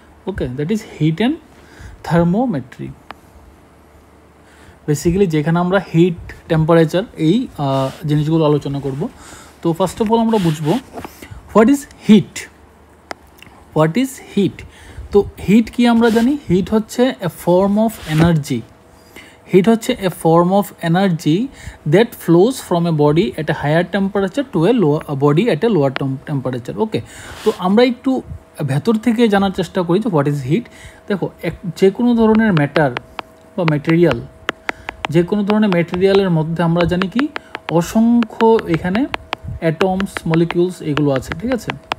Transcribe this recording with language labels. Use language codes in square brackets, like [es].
[bn] Okay, [en] That is heat and thermometry. [bn] Basically যেখানে আমরা hit, temperature এই জিনিসগুলো আলোচনা করব। [en] তো first of all [bn] আমরা বুঝবো [en] What is heat. What is heat? [bn] তো হিট কি আমরা জানি, হিট হচ্ছে [en] A form of energy. Heat হচ্ছে a form of energy that flows from a body at a higher temperature to a body at a lower temperature. [bn] ওকে, তো আমরা একটু ভেতর থেকে জানার চেষ্টা করি যে [en] What is heat. [bn] দেখো, যে কোনো ধরনের ম্যাটার বা ম্যাটেরিয়াল, যে কোনো ধরনের ম্যাটেরিয়ালের মধ্যে আমরা জানি কি অসংখ্য এখানে অ্যাটমস, মলিকিউলস এগুলো আছে, ঠিক আছে।